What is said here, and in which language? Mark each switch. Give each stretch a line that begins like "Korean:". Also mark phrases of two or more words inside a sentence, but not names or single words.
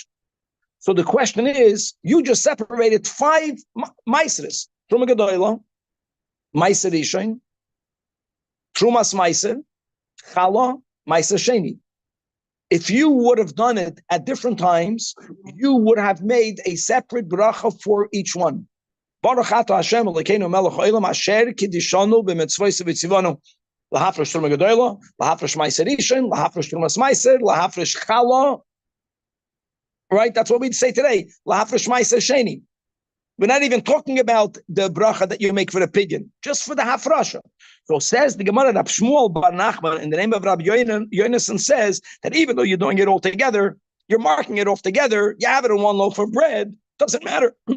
English: So the question is, you just separated 5 Meiseres.
Hebrew: תרומה גדולה, מעשר ראשון, תרומת מעשר, חלה, מעשר שני.
English: If you would have done it at different times, you would have made a separate bracha for each one.
Hebrew: ברוך אתה השם אלוקינו מלך העולם אשר קדשנו במצוות וצונו להפריש תרומה גדולה, להפריש מעשר ראשון, להפריש תרומת מעשר, להפריש חלה. Right?
English: That's what we'd say today.
Hebrew: להפריש מעשר שני.
English: We're not even talking about the bracha that you make for the pidyon, just for the hafrasha. So says the Gemara, Rab Shmuel bar Nachman, in the name of Rabbi Yonason, says that even though you're doing it all together, you're marking it off together, you have it in one loaf of bread, doesn't matter.